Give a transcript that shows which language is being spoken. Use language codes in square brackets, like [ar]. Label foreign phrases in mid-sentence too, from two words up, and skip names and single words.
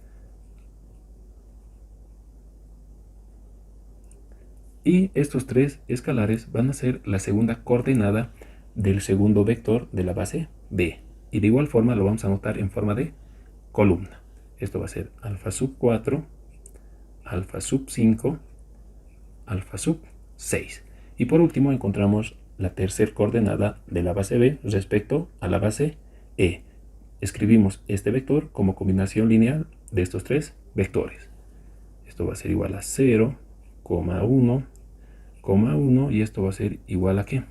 [es] Y estos tres escalares van a ser la segunda coordenada del segundo vector de la base B. Y de igual forma lo vamos a anotar en forma de columna. Esto va a ser alfa sub 4, alfa sub 5, alfa sub 6. Y por último encontramos la tercera coordenada de la base B respecto a la base E. Escribimos este vector como combinación lineal de estos tres vectores. Esto va a ser igual a 0,1,1 y esto va a ser igual a ¿qué?